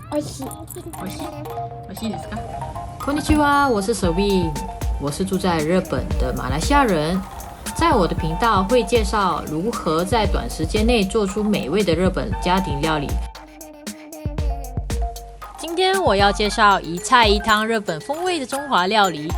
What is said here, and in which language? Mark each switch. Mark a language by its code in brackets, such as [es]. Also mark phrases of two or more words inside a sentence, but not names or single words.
[ja] 美味しい。美味しい。美味しいですか？こんにちは， [zh] 我是 Sabine，我是住在日本的马来西亚人。在我的频道会介绍如何在短时间内做出美味的日本家庭料理。今天我要介绍一菜一汤日本风味的中华料理。